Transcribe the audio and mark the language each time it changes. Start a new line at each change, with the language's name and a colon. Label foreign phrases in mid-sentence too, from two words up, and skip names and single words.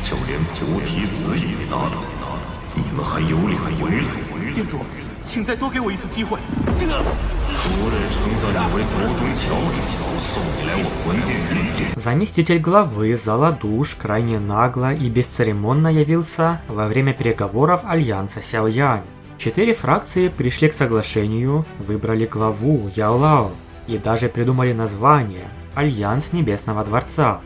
Chinese: 连九体子也砸倒，你们还有脸回来？店主，请再多给我一次机会。昨日称赞你为左中乔治，送你来我魂殿历练。
Russian: Заместитель главы Заладуш крайне нагло и бесцеремонно явился во время переговоров Альянса Сяоянь. 4 фракции пришли к соглашению, выбрали главу Яолао и даже придумали название Альянс Небесного Дворца.